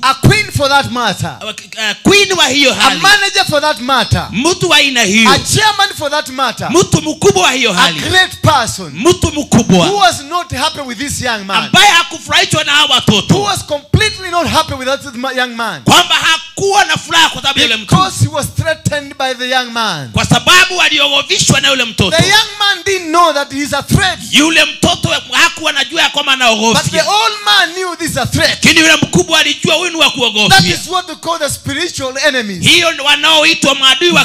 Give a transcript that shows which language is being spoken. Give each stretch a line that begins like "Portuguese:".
English: A queen for that matter.
Swahili: queen wa hiyo
English: A
Swahili: hali,
English: manager for that matter.
Swahili: mtu wa aina
English: A
Swahili: hiyo,
English: chairman for that matter.
Swahili: mtu mkubwa wa hiyo
English: A
Swahili: hali,
English: great person
Swahili: mtu
English: who
Swahili: mkubwa
English: was not happy with this young man.
Swahili: ambaye hakufurahishwa na hao
English: Who
Swahili: watoto,
English: was completely not happy with that young man.
Swahili: kwamba hakuwa na furaha kwa sababu ya yule mtu,
English: Because he was threatened by the young man.
Swahili: kwa sababu aliogofishwa na yule mtoto.
English: The young man didn't know that he's a threat.
Swahili: Yule mtoto hakuwa anajua ya kwamba
English: But the
Swahili: anaogofya,
English: old man knew this is a threat.
Swahili: lakini yule mkubwa alijua huyu ni wa
English: That
Swahili: kuogofya.
English: is what they call the spiritual enemies.
Swahili: Hiyo ndio wanaoitwa maadui wa